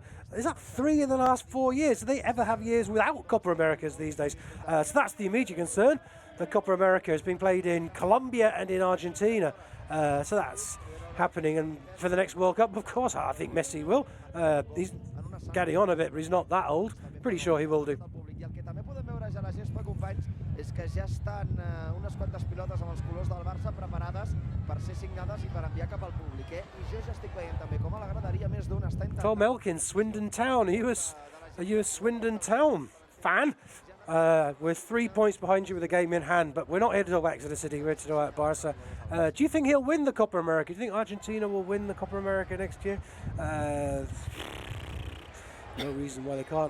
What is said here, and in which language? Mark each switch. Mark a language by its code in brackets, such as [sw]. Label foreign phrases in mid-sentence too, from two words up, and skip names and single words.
[en] Is that 3 in the last 4 years? Do they ever have years without Copa Americas these days? So that's the immediate concern. The Copa America has been played in Colombia and in Argentina. So that's happening. And for the next World Cup, of course, I think Messi will. He's getting on a bit, but he's not that old. Pretty sure he will do. [ca] És que ja estan unes quantes pilotes amb els colors del Barça preparades per ser signades i per enviar cap al públic. I jo ja estic veient també com a l'agradaria més d'un està intentant... [en] Tom Elkins, Swindon Town. Are you a Swindon Town fan? We're 3 points behind you with the game in hand, but we're not here to talk about Exeter City, we're here to talk about Barca. Do you think he'll win the Copa America? Do you think Argentina will win the Copa America next year? No reason why they can't.